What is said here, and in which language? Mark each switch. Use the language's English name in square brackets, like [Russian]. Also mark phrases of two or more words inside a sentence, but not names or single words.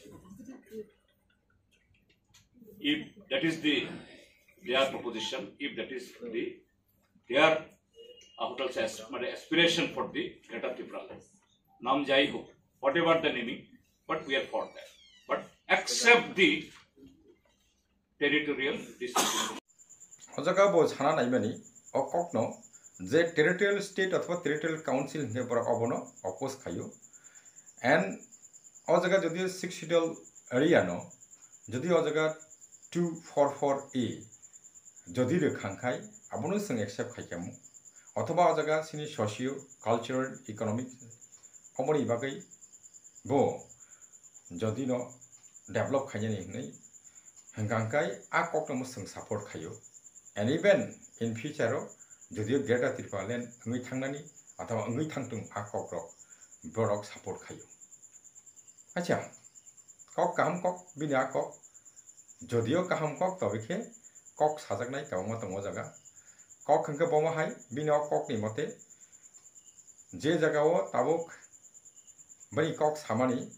[English] If that is their proposition, if that is their aspiration for the Greater Tripura, Nam Jai Ho, whatever the naming, but we are for that. But accept the territorial distribution. [Kok Borok] Ojaga bo chana naimani okokno je [English] territorial state [Kok Borok] अथवा [English] territorial council [Kok Borok] hinge pora obono oppose khayo and ojaga jodi 6 schedule area no jodi ojaga 244A যদি রেখাংখাই আবনো সঙ্গ একসেপ্ট খাইকামু অথবা অজাগা সিনি [English] socio cultural economic [Kok Borok] অমনি বাগৈ বো যদি ন ডেভেলপ খাইনি হই হংগাংকাই আ ককনমু সঙ্গ সাপোর্ট খাইও [English] and even in future [Kok Borok] যদিও গ্রেটার ত্রিপুরা ল্যান্ড ওই থাংনানি অথবা ওই থাংতুং আ ককরক বড়ক সাপোর্ট খাইও আচ্ছা কক কাম কক বিনা কক যদিও কাহাম কক তবেকে কক সাজাকনাই কাবমা দङ জায়গা কক হংকে বমাহাই বিনো ককনি মতে যে জায়গাও তাবুক बै কক সামানি